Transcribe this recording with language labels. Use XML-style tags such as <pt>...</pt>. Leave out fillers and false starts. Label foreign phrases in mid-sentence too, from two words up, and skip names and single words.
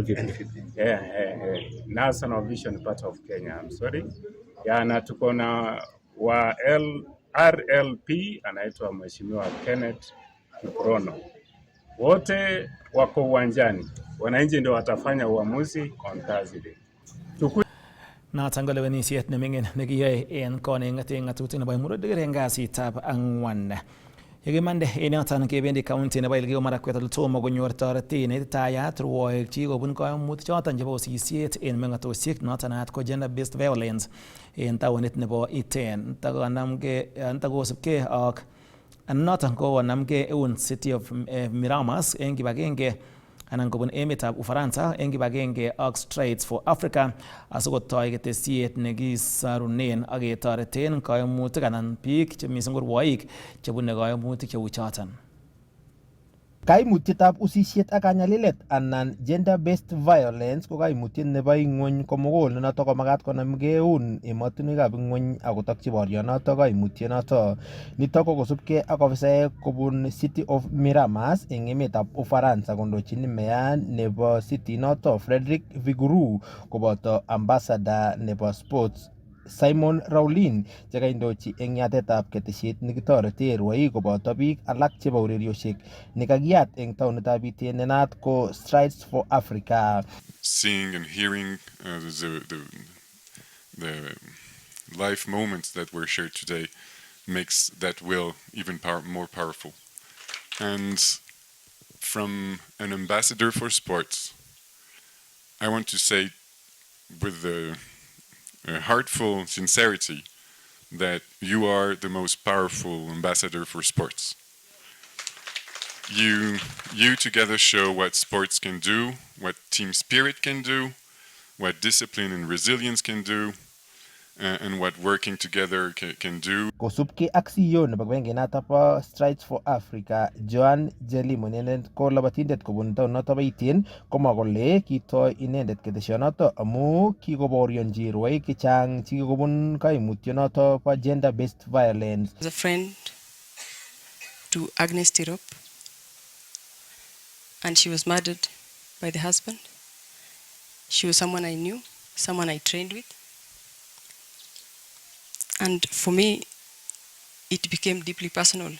<en>National Vision Part of Kenya, I'm sorry.</en> <sw>Na tuko na wa RLP anaitwa Mheshimiwa Kenneth Kiprono. Wote wako uwanjani. Wananchi ndio watafanya uamuzi</sw> <en>on Thursday.</en> <kln>Noton ko lewenisiet nemingin nekiyoe en koning'et ng'atutik nebo Emurua Dikirr en kasitab ang'wan. Yekimande en yoton kebendi county nebo Elgeyo Marakwet ole tomo konyor toretet neititayat rwoik kobun koimutik choton chebo osisiet en meng'otosiek noton naat ko</kln> <en>gender based violence</en> <kln>en taonit nebo Iten. Ntakosibgei ak noton konamgei eun City of Miramas en kibagenge anan kobun emetab Ufaransa en kibagenge ak Strides for Africa asikotoi ketesiet nekisorunen ak ketoreten koimutik anan biik che mising ko rwoik chebune koimutik cheu choton. Kaimutietab usisiet ak kanyalilet anan</kln> <en>gender based violence</en> <kln>ko kaimutiet nebo ing'weny komugul nenotok komagat konamgei eun emotinwekab ing'weny akotokyi borionotok kaimutionotok. Nitok ko kosubkei ak ofisaek kobun City of Miramas eng emetab Ufaransa kondochin meya nebo city notok Frederick Vigouroux koboto ambassador nebo sports Simon Raulin chekaindochi eng yatetab ketesiet nekitorete rwoik koboto biik alak chebo ureriosiek nekakiyat eng taonitab Iten nenaat ko Strides for Africa.</kln> <en>Seeing and hearing the life moments that were shared today makes that will even more powerful. And from an ambassador for sports, I want to say with the heartful sincerity that you are the most powerful ambassador for sports. You together show what sports can do, what team spirit can do, what discipline and resilience can do, and what working together can do.</en> <kln>Kosubkei ak CEO nebo kibagengenoto bo Strides for Africa, Joan Jelimo, inendet ko labatindet kobun taonnoto bo Iten, komwa kole kitoi inendet ketesionoto amu kikoborionji rwoik chechang chekikobun kaimutionoto bo</kln> <en>gender based violence. As a friend to Agnes Tirop, and she was murdered by the husband. She was someone I knew, someone I trained with. And for me, it became deeply personal.</en>